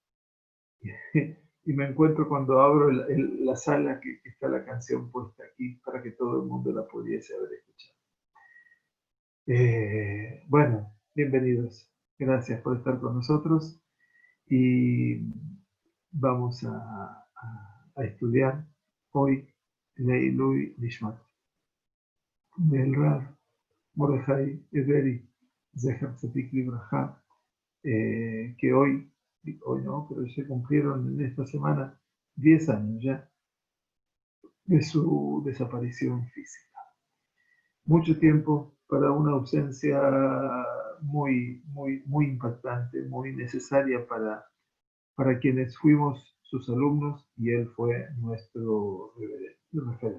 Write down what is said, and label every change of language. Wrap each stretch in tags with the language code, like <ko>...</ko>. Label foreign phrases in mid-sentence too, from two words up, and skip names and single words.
<es>y me encuentro cuando abro la sala que está la canción puesta aquí para que todo el mundo la pudiese haber escuchado. Bueno, bienvenidos. Gracias por estar con nosotros y vamos a estudiar hoy</es> <he>לעילוי נשמת</he> <es>del Rav Mordechai Ederi</es> <he>זכר צדיק לברכה,</he> <es>que hoy no, pero se cumplieron en esta semana 10 años ya de su desaparición física. Mucho tiempo para una ausencia muy impactante, muy necesaria para quienes fuimos sus alumnos, y él fue nuestro referente.</es>